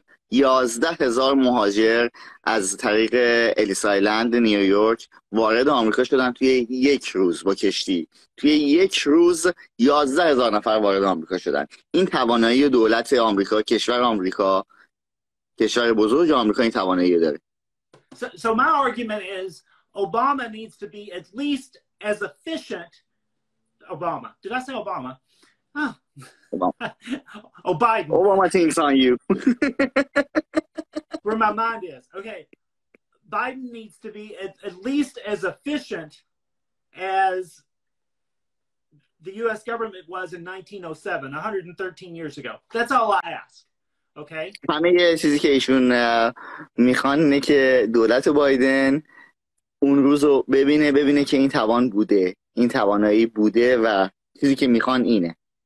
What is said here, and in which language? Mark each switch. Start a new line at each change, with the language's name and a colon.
Persian: 11,000 مهاجر از طریق الیس آیلند نیویورک وارد آمریکا شدن توی یک روز با کشتی. توی یک روز 11,000 نفر وارد آمریکا شدن. این توانایی دولت آمریکا، کشور آمریکا، کشور بزرگ آمریکا این توانایی داره.
English: So my argument is Obama needs to be at least as efficient. Obama. Did I say Obama? Oh. Obama. Oh, Biden. Obama thinks on you. Where my mind is. Okay. Biden needs to be at least as efficient as the U.S. government was in 1907, 113 years ago. That's all I ask. Okay?
Persian: همه چیزی که ایشون میخوان اینه که دولت بایدن اون روز رو ببینه که این توان بوده، این توانایی بوده و چیزی که میخوان اینه.